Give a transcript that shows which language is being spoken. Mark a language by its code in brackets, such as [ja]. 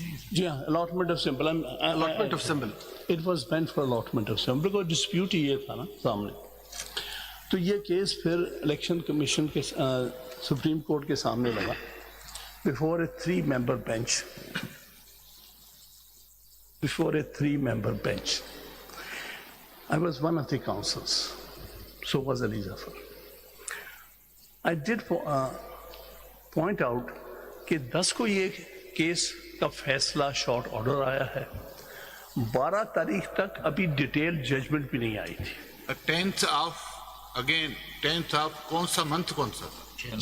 [en] جی ہاں allotment of symbol. Allotment of symbol. It was meant for allotment of symbol because dispute [ur] ہی یہ تھا نا سامنے. تو یہ کیس پھر الیکشن کمیشن کے سپریم کورٹ کے سامنے لگا [en] before a 3-member bench. Before a 3-member bench. I was one of the counsels. So was Ali Zafar. I did point out [ur] کہ 10 کو یہ کیس کا فیصلہ شارٹ آرڈر آیا ہے, 12 تاریخ تک ابھی ڈیٹیل ججمنٹ بھی نہیں آئی تھی. [en] 10th of again 10th of [ur] کون سا منتھ کون سا تھا؟